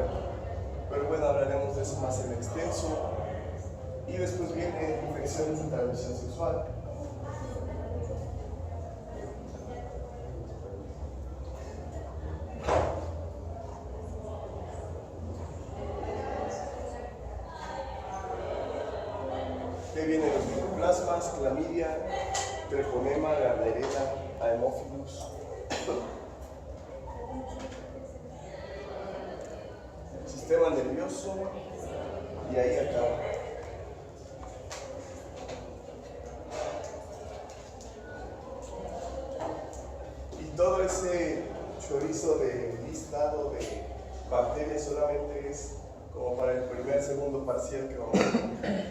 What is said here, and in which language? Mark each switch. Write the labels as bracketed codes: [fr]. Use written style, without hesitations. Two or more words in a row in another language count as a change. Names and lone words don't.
[es] Pero bueno, hablaremos de eso más en extenso. Y después vienen infecciones de transmisión sexual. Que vienen los micoplasmas, clamidia, treponema, gardnerella, haemophilus. Sistema nervioso, y ahí acaba. Y todo ese chorizo de listado de bacterias solamente es como para el segundo parcial que vamos a ver.